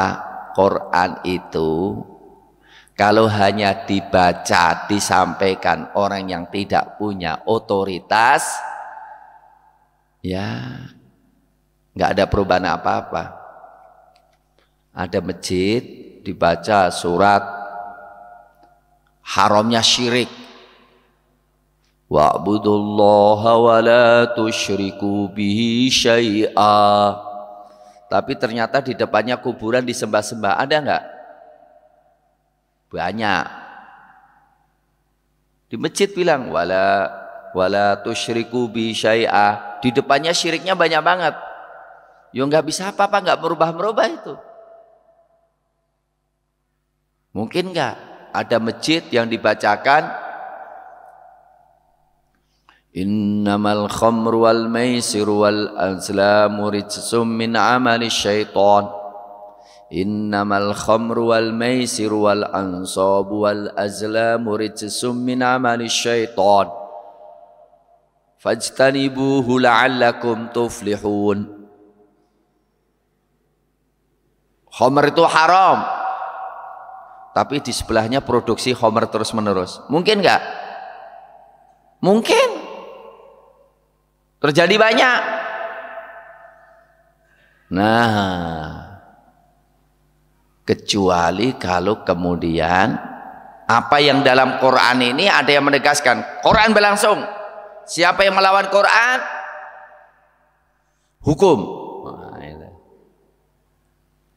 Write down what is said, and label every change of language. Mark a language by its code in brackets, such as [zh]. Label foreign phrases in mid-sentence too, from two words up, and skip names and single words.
[id] Quran itu kalau hanya dibaca, disampaikan orang yang tidak punya otoritas, ya nggak ada perubahan apa-apa. Ada masjid dibaca surat haramnya syirik, [ar] واعبدوا الله ولا تشركوا به شيئا. [id] Tapi ternyata di depannya kuburan disembah-sembah, ada enggak? Banyak. Di masjid bilang [ar] ولا تشركوا به شيئا, [id] di depannya syiriknya banyak banget. Ya enggak bisa apa-apa, enggak merubah-merubah itu. Mungkin enggak ada masjid yang dibacakan [ar] إنما الخمر والميسر والأزلام رجس من عمل الشيطان. إنما الخمر والميسر والأنصاب والأزلام رجس من عمل الشيطان. فاجتنبوه لعلكم تفلحون. [id] Khamr itu haram, tapi di sebelahnya produksi khamr terus menerus. Mungkin enggak? Mungkin. Terjadi banyak. Nah, kecuali kalau kemudian apa yang dalam Quran ini ada yang menegaskan, Quran berlangsung, siapa yang melawan Quran hukum.